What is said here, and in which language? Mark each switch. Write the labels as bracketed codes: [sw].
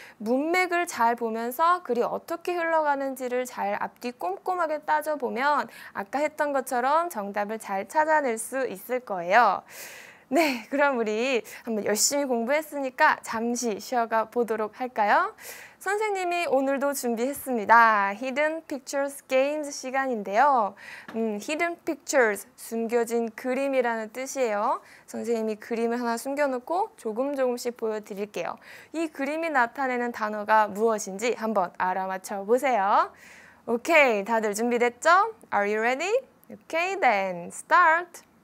[ko] 문맥을 잘 보면서 글이 어떻게 흘러가는지를 잘 앞뒤 꼼꼼하게 따져보면 아까 했던 것처럼 정답을 잘 찾아낼 수 있을 거예요. 네, 그럼 우리 한번 열심히 공부했으니까 잠시 쉬어가 보도록 할까요? 선생님이 오늘도 준비했습니다. Hidden Pictures Games 시간인데요. Hidden Pictures, 숨겨진 그림이라는 뜻이에요. 선생님이 그림을 하나 숨겨놓고 조금씩 보여드릴게요. 이 그림이 나타내는 단어가 무엇인지 한번 알아맞혀 보세요. 오케이, 다들 준비됐죠? [en] Are you ready? Okay, then start!